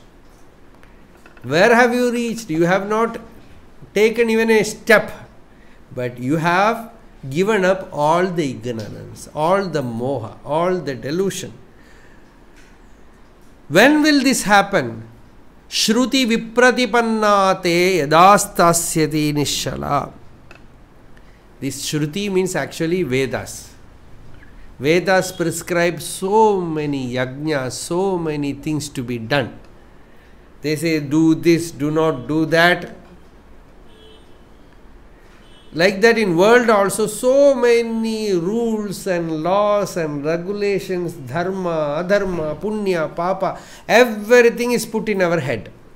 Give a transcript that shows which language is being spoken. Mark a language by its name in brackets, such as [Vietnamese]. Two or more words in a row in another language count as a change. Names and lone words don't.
[English] Where have you reached? You have not taken even a step, but you have given up all the ignorance, all the moha, all the delusion. When will this happen? [Sanskrit] Shruti vipratipanna te yadastasyati nishala. [English] This Shruti means actually Vedas. Vedas prescribe so many yajnas, so many things to be done. They say, do this, do not do that. Like that in world also, so many rules and laws and regulations, [Sanskrit] dharma, adharma, punya, papa, [English] everything is put in our head.